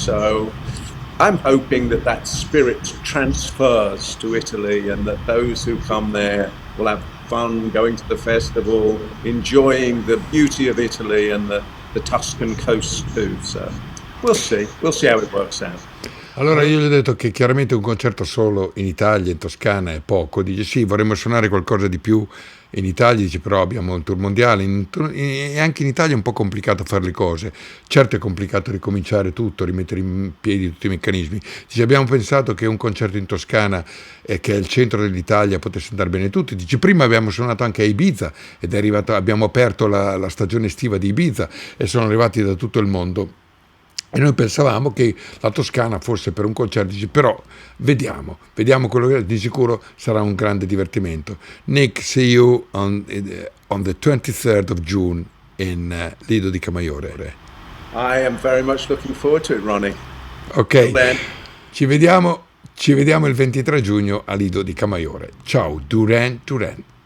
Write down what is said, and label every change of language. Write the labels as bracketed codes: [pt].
[en] So I'm hoping that that spirit transfers to Italy, and that those who come there will have fun going to the festival, enjoying the beauty of Italy and the Tuscan coast too. So we'll see how it works out. [it] Allora io gli ho detto che chiaramente un concerto solo in Italia, in Toscana, è poco. Dice sì, vorremmo suonare qualcosa di più in Italia, dice però abbiamo il tour mondiale e anche in Italia è un po' complicato fare le cose. Certo è complicato ricominciare tutto, rimettere in piedi tutti i meccanismi. Dice abbiamo pensato che un concerto in Toscana, che è il centro dell'Italia, potesse andare bene tutti. Dice prima abbiamo suonato anche a Ibiza ed è arrivato, abbiamo aperto la stagione estiva di Ibiza e sono arrivati da tutto il mondo. E noi pensavamo che la Toscana fosse per un concerto, dice, però vediamo quello che di sicuro sarà un grande divertimento. [en] Nick, see you on the 23rd of June in Lido Di Camaiore. I am very much looking forward to it, Ronnie. [it] Ok, ci vediamo il 23 giugno a Lido Di Camaiore. Ciao, Duran Duran.